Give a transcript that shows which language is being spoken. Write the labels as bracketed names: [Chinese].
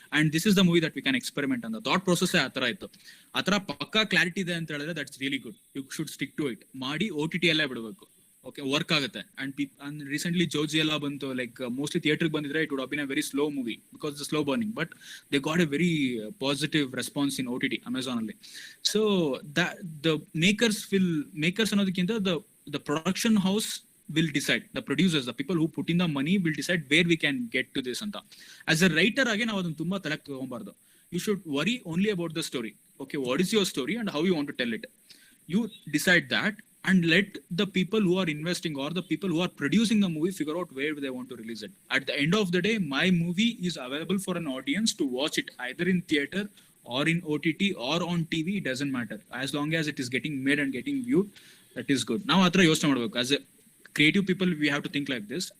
[English] and this is the movie that we can experiment ಅಂತ thought process [Kannada] ಆ ತರ ಇತ್ತು. ಆ ತರ ಪಕ್ಕಾ ಕ್ಲಾರಿಟಿ ಇದೆ ಅಂತ ಹೇಳಿದ್ರೆ [English] That's really good. You should stick to it. [Kannada] ಮಾಡಿ OTT ಅಲ್ಲೇ ಬಿಡಬೇಕು. [English] Okay, work ಆಗುತ್ತೆ. And recently [Kannada] ಜೋಜಿ ಎಲ್ಲ ಬಂತು, [English] like mostly [Kannada] ಥಿಯೇಟರ್ ಬಂದಿದ್ರೆ [English] It would have been a very slow movie because the slow burning, but they got a very positive response in OTT Amazon ಅಲ್ಲಿ. So the makers [Kannada] ಅನ್ನೋದಕ್ಕಿಂತ [English] The production house will decide, the producers, the people who put in the money will decide where we can get to this anta. As a writer again [Kannada] ನಾವು ಅದನ್ನ ತುಂಬಾ ತಲೆಗೆ ತಗೊಂಬಾರ್ದು. [English] You should worry only about the story. Okay, what is your story and how you want to tell it. You decide that and let the people who are investing or the people who are producing the movie figure out where they want to release it. At the end of the day, my movie is available for an audience to watch it either in theater or in OTT or on TV. It doesn't matter. As long as it is getting made and getting viewed, that is good. [Kannada] ನಾವು ಹತ್ರ ಯೋಚನೆ ಮಾಡ್ಬೇಕು [English] As a creative people. We have to think like this.